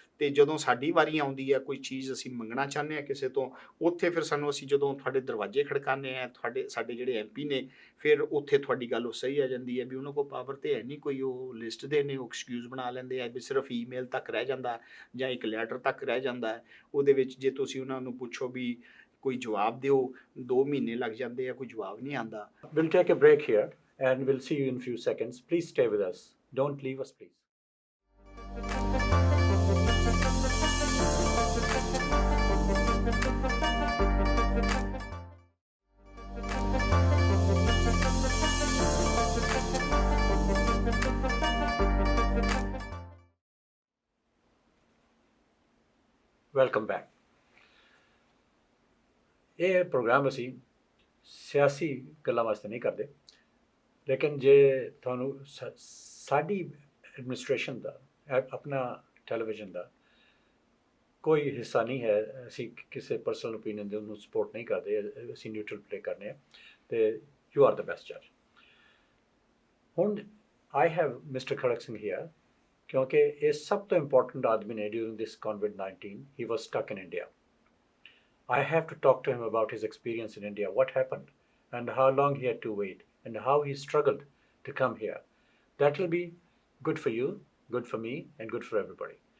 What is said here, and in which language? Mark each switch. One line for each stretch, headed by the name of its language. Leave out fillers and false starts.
Punjabi: ਤੇ ਜਦੋਂ ਸਾਡੀ ਵਾਰੀ ਆਉਂਦੀ ਹੈ, ਕੋਈ ਚੀਜ਼ ਅਸੀਂ ਮੰਗਣਾ ਚਾਹੁੰਦੇ ਹਾਂ ਕਿਸੇ ਤੋਂ, ਉੱਥੇ ਫਿਰ ਸਾਨੂੰ, ਅਸੀਂ ਜਦੋਂ ਤੁਹਾਡੇ ਦਰਵਾਜ਼ੇ ਖੜਕਾਉਂਦੇ ਹਾਂ, ਸਾਡੇ ਜਿਹੜੇ MP ਨੇ, ਫਿਰ ਉੱਥੇ ਤੁਹਾਡੀ ਗੱਲ ਉਹ ਸਹੀ ਆ ਜਾਂਦੀ ਹੈ ਵੀ ਉਹਨਾਂ ਕੋਲ ਪਾਵਰ ਤੇ ਹੈ ਨਹੀਂ ਕੋਈ, ਉਹ ਲਿਸਟ ਦੇ ਨੇ, ਉਹ ਐਕਸਕਿਊਜ਼ ਬਣਾ ਲੈਂਦੇ ਆ ਵੀ ਸਿਰਫ ਈਮੇਲ ਤੱਕ ਰਹਿ ਜਾਂਦਾ ਜਾਂ ਇੱਕ ਲੈਟਰ ਤੱਕ ਰਹਿ ਜਾਂਦਾ ਹੈ। ਉਹਦੇ ਵਿੱਚ ਜੇ ਤੁਸੀਂ ਉਹਨਾਂ ਨੂੰ ਪੁੱਛੋ ਵੀ ਕੋਈ ਜਵਾਬ ਦਿਓ, 2 ਮਹੀਨੇ ਲੱਗ ਜਾਂਦੇ ਆ, ਕੋਈ ਜਵਾਬ ਨਹੀਂ ਆਉਂਦਾ।
English: We'll take a break here and we'll see you in a few seconds. Please stay with us. Don't leave us, please. Welcome back.
Punjabi: ਇਹ ਪ੍ਰੋਗਰਾਮ ਅਸੀਂ ਸਿਆਸੀ ਗੱਲਾਂ ਵਾਸਤੇ ਨਹੀਂ ਕਰਦੇ, ਲੇਕਿਨ ਜੇ ਤੁਹਾਨੂੰ ਸਾਡੀ ਐਡਮਿਨਿਸਟ੍ਰੇਸ਼ਨ ਦਾ, ਆਪਣਾ ਟੈਲੀਵਿਜ਼ਨ ਦਾ ਕੋਈ ਹਿੱਸਾ ਨਹੀਂ ਹੈ, ਅਸੀਂ ਕਿਸੇ ਪਰਸਨਲ ਓਪੀਨੀਅਨ ਦੇ ਉਹਨੂੰ ਸਪੋਰਟ ਨਹੀਂ ਕਰਦੇ, ਅਸੀਂ ਨਿਊਟਰਲ ਪਲੇ ਕਰਨੇ ਆ, ਤੇ
English: You are the best ਜੱਜ।
Punjabi: ਹੁਣ
English: I have mister Kharak Singh here,
Punjabi: ਕਿਉਂਕਿ ਇਹ ਸਭ ਤੋਂ ਇੰਪੋਰਟੈਂਟ ਆਦਮੀ ਨੇ
English: During this COVID-19. He was stuck in India. I have to talk to him about his experience in India, what happened, and how long he had to wait, and how he struggled to come here. That will be good for you, good for me, and good for everybody.